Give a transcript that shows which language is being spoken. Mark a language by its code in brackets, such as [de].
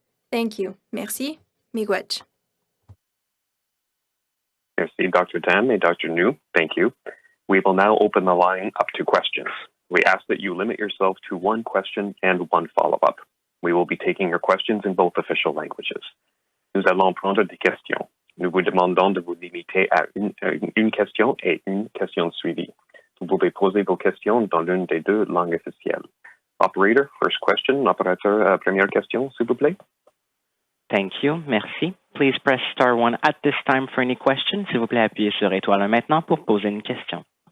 [en] Thank you. Merci. Miigwech. Merci, Dr. Tam and Dr. New. Thank you. We will now open the line up to questions. We ask that you limit yourself to one question and one follow-up. We will be taking your questions in both official languages. [fr] Nous allons prendre des questions. Nous vous demandons de vous limiter à une question et une question suivie. Vous pouvez poser vos questions dans l'une des deux langues officielles. [en] Operator, first question. [fr] Operateur, première question, s'il vous plaît. [en] Thank you. Merci. Please press star 1 at this time for any questions. [fr] S'il vous plaît, appuyez sur étoile 1 maintenant pour poser une question.